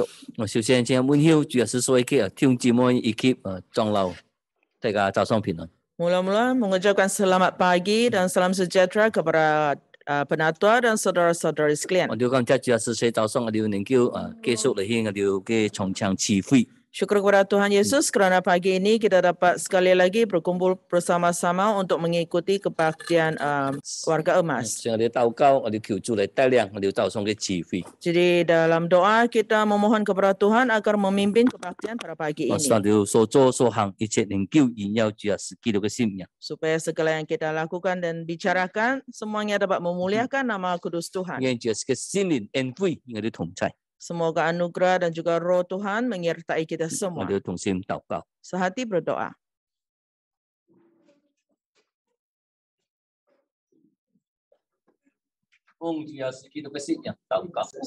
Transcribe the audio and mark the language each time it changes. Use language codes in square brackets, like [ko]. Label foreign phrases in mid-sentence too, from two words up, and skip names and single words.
[yue] 我首先请问候主要是所有嘅弟兄姊妹以及長老，大家早上平安。 [ms] Mula-mula mengucapkan selamat pagi dan salam sejahtera kepada penatua dan saudara-saudari sekalian. [yue] 我哋感謝主要是早上我哋能夠繼續嚟獻我哋嘅從長聚會。 [ms] Syukur kepada Tuhan Yesus kerana pagi ini kita dapat sekali lagi berkumpul bersama-sama untuk mengikuti kebaktian warga emas. [yue] 所以我哋禱告，我哋求主嚟帶領我哋早上嘅聚會。 [ms] Jadi dalam doa kita memohon kepada Tuhan agar memimpin kebaktian pada pagi [yue] 我 [ms] ini. [yue] 哋所做所行一切能夠榮耀主耶穌基督嘅聖名。 [ms] Supaya segala yang kita lakukan dan bicarakan semuanya dapat memuliakan nama kudus Tuhan. [yue] 願主耶穌嘅聖靈恩惠我哋同在。 [ms] Semoga anugerah dan juga roh Tuhan menyertai kita [yue] 我 [ms] semua. [yue] 哋同心禱告。 [ms] Sehati berdoa. [yue] 奉主耶穌基督嘅聖名禱告。